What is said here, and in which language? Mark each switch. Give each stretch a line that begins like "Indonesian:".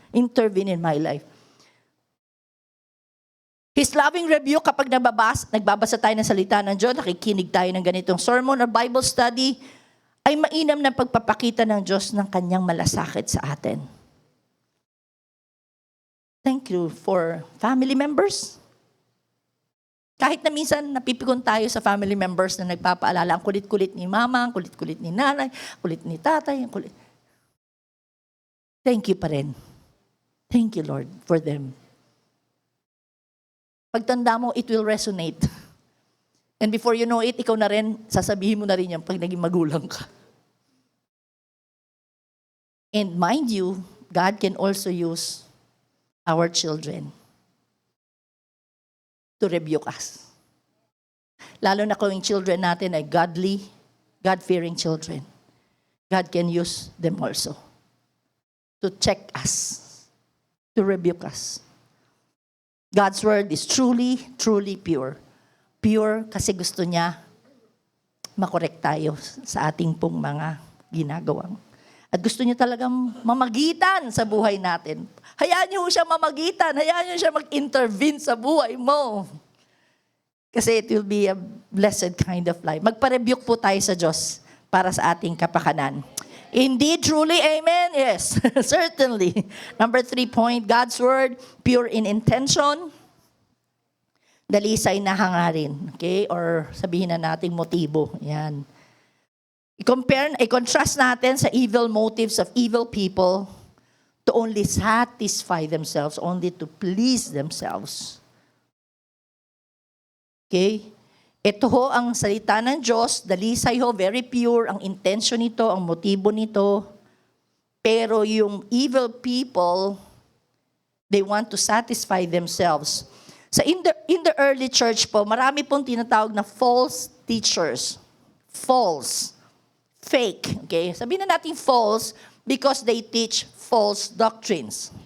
English: Intervene in my life. His loving rebuke
Filipino: kapag nagbabasa tayo ng salita ng Diyos, nakikinig tayo ng ganitong sermon or Bible study, ay mainam na pagpapakita ng Diyos ng kanyang malasakit sa atin.
English: Thank you for family members.
Filipino: Kahit na minsan napipikon tayo sa family members na nagpapaalala, ang kulit-kulit ni mama, ang kulit-kulit ni nanay, kulit ni tatay, ang kulit.
English: Thank you
Filipino: pa rin.
English: Thank you, Lord, for them.
Filipino: Pagtanda mo,
English: it will resonate. And before you know it,
Filipino: ikaw na rin, sasabihin mo na rin yan pag naging magulang ka.
English: And mind you, God can also use our children to rebuke us.
Filipino: Lalo na kung yung children natin ay godly, God-fearing children.
English: God can use them also to check us, to rebuke us. God's word is truly, truly pure.
Filipino: Pure kasi gusto niya makorek tayo sa ating pong mga ginagawang. At gusto niya talagang mamagitan sa buhay natin. Hayaan niyo siya mamagitan. Hayaan niyo siya mag-intervene sa buhay mo.
English: Kasi it will be a blessed kind of life.
Filipino: Magpa-rebuke po tayo sa Diyos para sa ating kapakanan.
English: Indeed, truly, amen? Yes, certainly. Number 3 point, God's word, pure in intention,
Filipino: dalisay na hangarin.
English: Okay?
Filipino: Or sabihin na nating motibo. Yan. I-contrast natin sa
English: evil motives of evil people to only satisfy themselves, only to please themselves. Okay?
Filipino: Ito ho ang salita ng Diyos, dalisay ho,
English: very pure,
Filipino: ang intention nito, ang motibo nito. Pero yung
English: evil people, they want to satisfy themselves.
Filipino: So in the early church po, marami pong tinatawag na false teachers.
English: False. Fake. Okay?
Filipino: Sabihin na natin
English: false because they teach false doctrines.